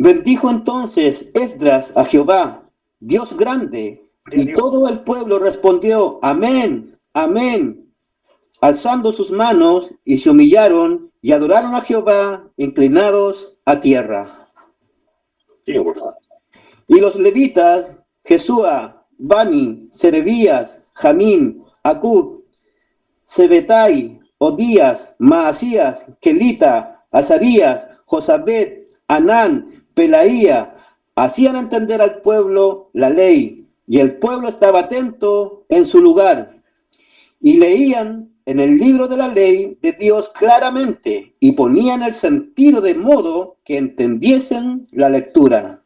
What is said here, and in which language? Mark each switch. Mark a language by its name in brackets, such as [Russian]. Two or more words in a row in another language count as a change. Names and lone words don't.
[Spanish] Bendijo entonces Esdras a Jehová, Dios grande, y todo el pueblo respondió, amén, amén, alzando sus manos, y se humillaron y adoraron a Jehová, inclinados a tierra. Sí, por favor. Y los levitas, Jesúa, Bani, Serebías, Jamín, Acub, Sebetai, Odías, Maasías, Kelita, Azarías, Josabet, Anán, Pelaía, hacían entender al pueblo la ley, y el pueblo estaba atento en su lugar, y leían en el libro de la ley de Dios claramente, y ponían el sentido de modo que entendiesen la lectura.